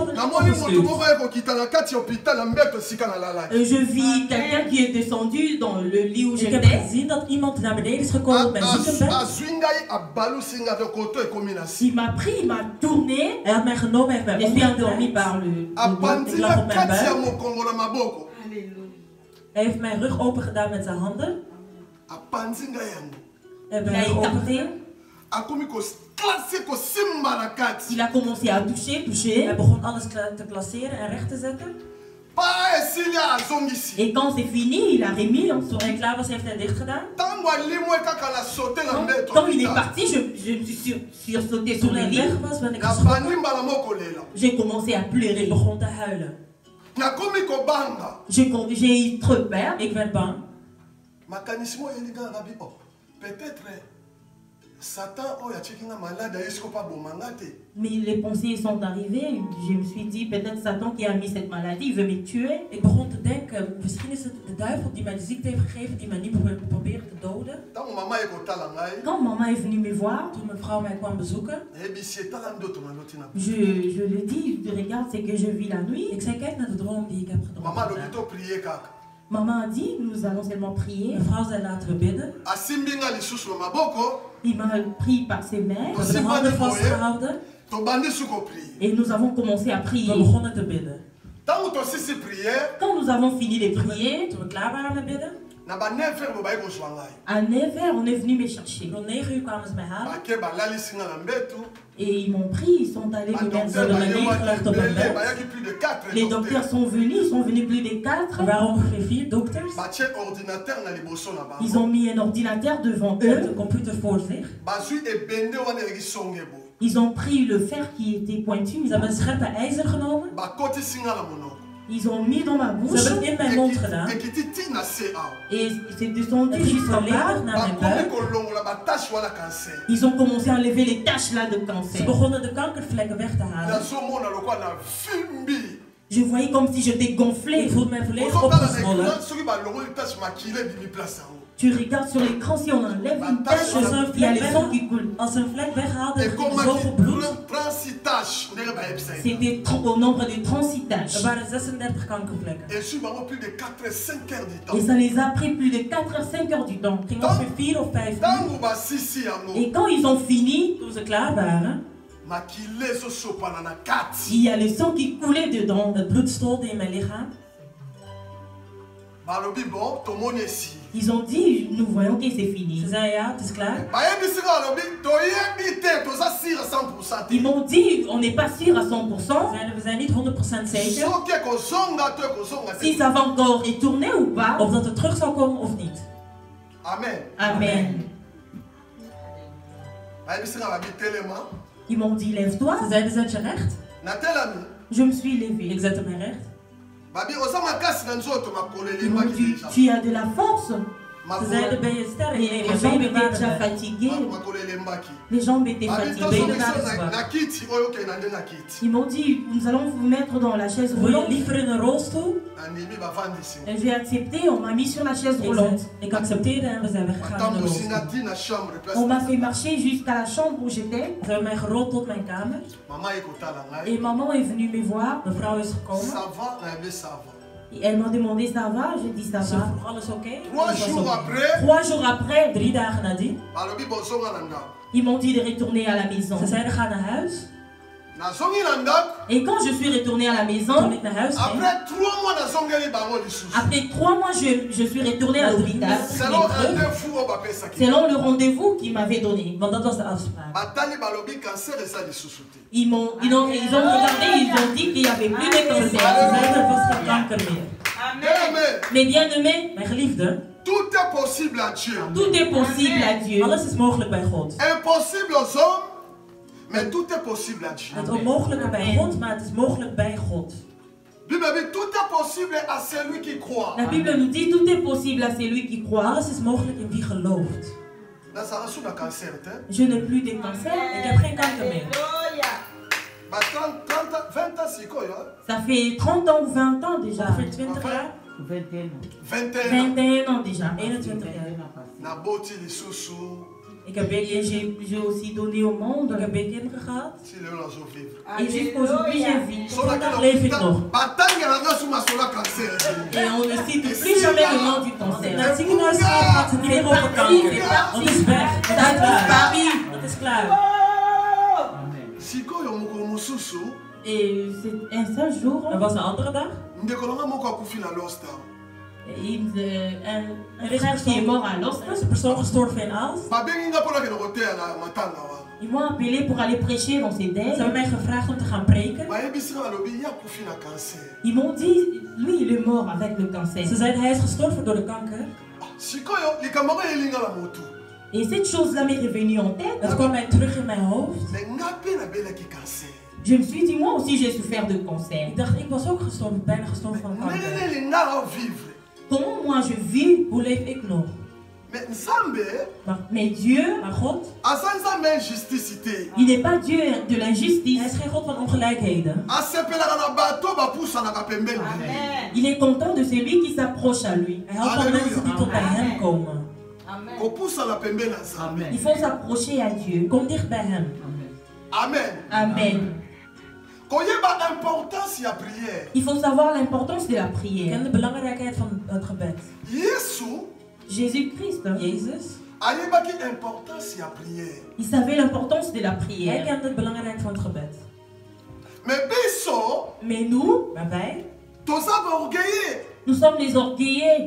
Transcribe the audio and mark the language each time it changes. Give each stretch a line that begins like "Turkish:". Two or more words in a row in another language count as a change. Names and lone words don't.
French: Je vis quelqu'un qui est descendu dans le lit où j'étais.
Dutch: Ik heb gezien dat iemand naar beneden is gekomen op mijn ziekenbed.
French: Il m'a pris, il m'a tourné.
Dutch: Hij had mij genomen, hij heeft mij
French: endormi par le.
Dutch: Ik lag op mijn buik. Hij heeft mijn rug open gedaan met zijn handen.
French: Il a écarté. Il a commencé à toucher.
Dutch: Hij begon alles te klasseren en recht te zetten.
French: Et quand c'est fini, il a remis.
Dutch: Toen hij klaar was, heeft hij dicht gedaan.
French: Quand il est parti, je me suis sursauté sur le lit. J'ai commencé à pleurer.
Dutch: Ik begon te huilen.
French: J'ai eu trop peur.
Dutch: Ik werd bang.
French: Mais les pensées sont arrivées. Je me suis dit, peut-être Satan qui a mis cette maladie, il veut me tuer.
Dutch: Ik begon te denken, misschien is het de duivel die mij de ziekte heeft gegeven, die mij nu probeert te doden.
French: Quand maman est venue me voir,
Dutch: Toen mijn vrouw mij kwam bezoeken,
French: je lui dis, regarde ce que je vis la nuit.
Dutch: ik zei, kijk naar de droom die ik heb gedroomd.
French: Maman a dit, nous allons seulement prier.
Dutch: Mijn vrouw zei, laten we bidden.
French: Il m'a pris par ses mains.
Dutch: We hebben de handen vastgehouden.
French: Et nous avons commencé à prier.
Dutch: We begonnen te bidden.
French: Quand nous avons fini de prier,
Dutch: Toen we klaar waren met bidden,
French: à 9h, on est venu me chercher.
Dutch: rond 9 uur kwamen ze mij halen.
French: Et ils m'ont pris, ils sont allés me mettre sur le lit. Les docteurs sont venus plus de 4.
Dutch: Er waren ongeveer 4 dokters.
French: Ils ont mis un ordinateur devant eux.
Dutch: Een computer voor zich.
French: Ils ont pris le fer qui était pointu.
Dutch: Ze hebben een scherpe ijzer genomen.
French: Ils ont mis dans ma bouche.
Dutch: Ze hebben het in mijn mond gedaan.
French: Et c'est descendu jusqu'en bas.
Dutch: Naar mijn buik.
French: Ils ont commencé à enlever les taches là de
Dutch: Ze
French: cancer.
Dutch: begonnen de kankervlekken weg te halen.
French: Je voyais comme si j'étais gonflée.
Dutch: Ik voelde mij volledig opgezwollen.
French: Tu regardes sur l'écran, si on enlève une tache, il y a le sang qui coule.
Dutch: Als ze een vlek weghaalden, ging er zoveel bloed.
French: C'était au nombre de 36 taches.
Dutch: Er waren 36 kankervlekken.
French: Et ça les a pris plus de 4 à 5 heures du temps.
Dutch: Het ging ongeveer 4 of 5 uur.
French: Et quand ils ont fini,
Dutch: Toen ze klaar waren,
French: il y a le sang qui coulait dedans.
Dutch: het bloed stolde in mijn lichaam.
French: Ils ont dit, nous voyons que c'est fini.
Dutch: Ze zeiden ja, het is klaar.
French: Ils m'ont dit, on n'est pas sûr à 100%.
Dutch: We zijn niet 100% zeker
French: Si ça va encore retourner ou pas.
Dutch: of dat het terug zal komen of niet.
French: Amen. Amen. Ils m'ont dit, lève-toi.
Dutch: Ze zeiden, zet je recht.
French: Je me suis levée.
Dutch: Ik zette mij recht.
French: Ils m'ont dit, tu as de la force.
Dutch: Ze zeiden, ben je sterk? Nee,
French: Les
Dutch: maar
French: jambes
Dutch: benen
French: étaient
Dutch: waren
French: déjà
Dutch: er.
French: fatiguées. Les jambes étaient fatiguées. Ils m'ont dit, nous allons vous mettre dans la chaise
Dutch: Wil je
French: roulante.
Dutch: liever in een rolstoel?
French: Et j'ai accepté, on m'a mis sur la chaise roulante.
Dutch: Ik accepteerde en we zijn weggegaan in de rolstoel.
French: On m'a fait marcher jusqu'à la chambre où j'étais.
Dutch: Ze hebben mij gerold tot mijn kamer.
French: Et maman est venue me voir.
Dutch: Mijn vrouw is gekomen.
French: Et elle m'a demandé ça va, j'ai dit ça
Dutch: Ze
French: va.
Dutch: vroeg alles oké?
French: 3 jours après,
Dutch: 3 dagen nadien.
French: ils m'ont dit de retourner à la maison.
Dutch: Ze zeiden ga naar huis.
French: Et quand je suis retournée à la
Dutch: Toen
French: maison,
Dutch: ik naar huis ging,
French: après 3 mois, je suis retournée à l'hôpital. Selon le rendez-vous qu'ils m'avaient donné.
Dutch: want dat was de afspraak.
French: Ils ont regardé, ils ont dit qu'il n'y avait plus de
Dutch: Ze
French: cancer.
Dutch: zeiden er was geen kanker meer.
French: Mais bien aimé,
Dutch: Mijn geliefde,
French: Tout est possible à Dieu. tout est possible à Dieu.
Dutch: alles is mogelijk bij God.
French: Impossible aux hommes, mais tout est possible à Dieu.
Dutch: Het onmogelijke bij God, maar het is mogelijk bij God.
French: Bible dit, tout est possible à celui qui croit. La Bible nous dit tout est possible à celui qui croit.
Dutch: Alles is mogelijk in wie gelooft.
French: Je n'ai plus de cancer.
Dutch: Ik heb geen kanker meer.
French: Ça fait 30 ans ou 20 ans déjà.
Dutch: Ongeveer 20 jaar.
French: 21 ans déjà.
Dutch: 21 jaar. Ik heb
French: Et
Dutch: weer
French: j'ai aussi donné au monde.
Dutch: Ik heb weer kinderen gehad.
French: Et jusqu'aujourd'hui, j'ai vécu.
Dutch: Vandaag leef ik nog.
French: Et on ne cite plus jamais le nom du
Dutch: Naar het
French: cancer.
Dutch: ziekenhuis gaat het niet meer over kanker. Want het is weg. Het
French: Ça
Dutch: is
French: a
Dutch: klaar.
French: disparu.
Dutch: Het is klaar.
French: Et c'est un seul jour,
Dutch: Er was een andere dag.
French: un frère qui est mort à Lost.
Dutch: Er is een persoon gestorven in Aalst.
French: Ils m'ont appelé pour aller prêcher dans ces
Dutch: Ze
French: deuils.
Dutch: hebben mij gevraagd om te gaan preken.
French: Ils m'ont dit, lui il est mort avec le cancer.
Dutch: Ze zeiden hij is gestorven door de kanker.
French: Et cette chose-là m'est revenue en tête.
Dutch: Het kwam mij terug in mijn hoofd.
French: Je me suis dit, moi aussi j'ai souffert de cancer.
Dutch: Ik dacht, ik was ook gestorven, bijna gestorven van kanker.
French: Comment moi je vis?
Dutch: Hoe leef ik nog?
French: Mais Dieu, il n'est pas Dieu de l'injustice.
Dutch: Hij is geen God van ongelijkheden.
French: Il est content de celui qui s'approche à lui.
Dutch: Hij helpt al mensen die tot bij hem komen.
French: Il faut s'approcher à Dieu.
Dutch: Kom dicht bij hem.
French: Amen.
Dutch: Amen.
French: Il faut savoir l'importance de la prière.
Dutch: Ken de belangrijkheid van het gebed.
French: Jésus-Christ,
Dutch: Jezus,
French: il savait l'importance de la
Dutch: hij
French: prière.
Dutch: kende het belangrijk van het gebed. Mais nous, Maar wij,
French: nous sommes les orgueillés.